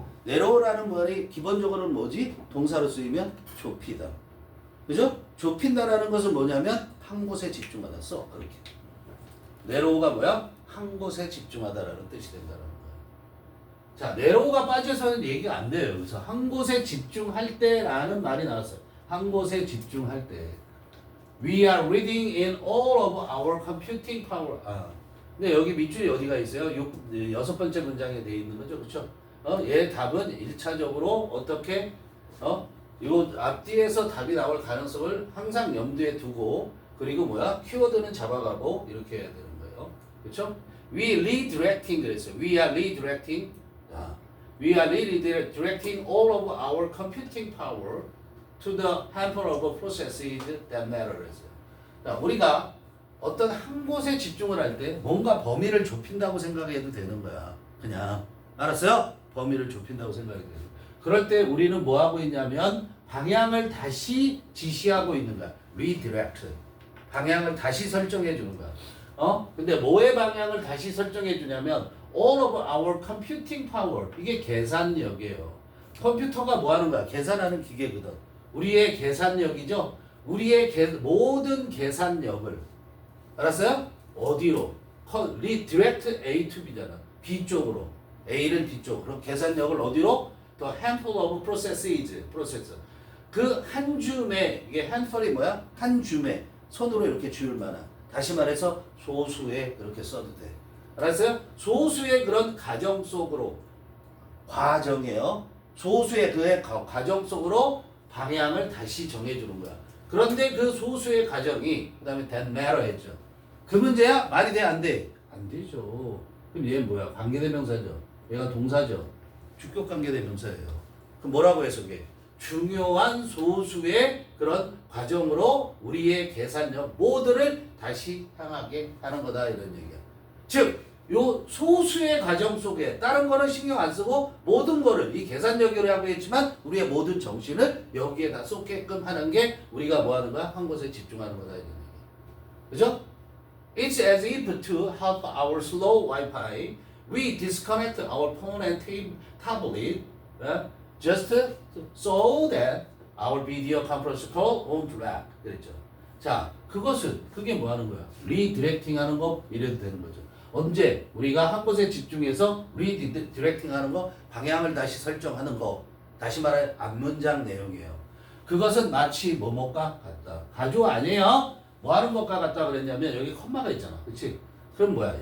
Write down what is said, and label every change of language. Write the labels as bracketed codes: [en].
[ko] narrow라는 말이 기본적으로는 뭐지? 동사로 쓰이면 좁히다. 그죠? 좁힌다라는 것은 뭐냐면 한 곳에 집중하다 써. 그렇게. narrow가 뭐야? 한 곳에 집중하다라는 뜻이 된다는 거야. 자, narrow가 빠져서는 얘기가 안 돼요. 그래서 한 곳에 집중할 때라는 말이 나왔어요. 한 곳에 집중할 때. [en] We are reading in all of our computing power. [ko] 근데 여기 밑줄이 어디가 있어요? 여섯 번째 문장에 돼 있는 거죠. 그렇죠? 얘 답은 1차적으로 어떻게 요 앞뒤에서 답이 나올 가능성을 항상 염두에 두고 그리고 뭐야? 키워드는 잡아가고 이렇게 해야 되는 거예요. 그렇죠? [en] We redirecting 그랬어요. We are redirecting. We are redirecting all of our computing power to the handful of processes that matter. [ko] 자, 우리가 어떤 한 곳에 집중을 할 때 뭔가 범위를 좁힌다고 생각해도 되는 거야. 그냥 알았어요? 범위를 좁힌다고 생각해도 돼요. 그럴 때 우리는 뭐 하고 있냐면 방향을 다시 지시하고 있는 거야. [en] redirect. [ko] 방향을 다시 설정해 주는 거야. 근데 뭐의 방향을 다시 설정해 주냐면 [en] all of our computing power. [ko] 이게 계산력이에요. 컴퓨터가 뭐 하는 거야? 계산하는 기계거든. 우리의 계산력이죠. 우리의 모든 계산력을 알았어요? 어디로? [en] redirect A to B잖아. [ko] B 쪽으로. A는 B 쪽으로. 그럼 계산력을 어디로? [en] The handful of processes. process. [ko] 그 한 줌에 이게 handful이 뭐야? 한 줌에 손으로 이렇게 줄 만한. 다시 말해서 소수의 그렇게 써도 돼. 알았어요? 소수의 그런 과정 속으로 과정이에요. 소수의 그의 과정 속으로 방향을 다시 정해주는 거야. 그런데 그 소수의 과정이 그 다음에 [en] that matter [ko] 했죠. 그 문제야? 말이 돼? 안 돼? 안 되죠. 그럼 얘 뭐야? 관계대명사죠. 얘가 동사죠. 주격 관계대명사예요. 그럼 뭐라고 해석해? 중요한 소수의 그런 과정으로 우리의 계산력 모두를 다시 향하게 하는 거다 이런 얘기야. 즉 요 소수의 과정 속에 다른 거는 신경 안 쓰고 모든 거를 이 계산력이라고 했지만 우리의 모든 정신을 여기에 다 쏟게끔 하는 게 우리가 뭐 하는 거야? 한 곳에 집중하는 거다 이런 얘기야. 그죠? [en] It's as if to help our slow Wi-Fi, we disconnect our phone and tablet just so that our video conference call won't lag. [ko] 그랬죠. 자, 그게 뭐 하는 거야? 리디렉팅 하는 거 이래도 되는 거죠. 언제 우리가 한 곳에 집중해서 리디렉팅 하는 거, 방향을 다시 설정하는 거, 다시 말해 앞문장 내용이에요. 그것은 마치 뭐뭐가 같다. 가조 아니에요? 뭐 하는 것과 같다 그랬냐면 여기 컴마가 있잖아. 그치? 그럼 뭐야?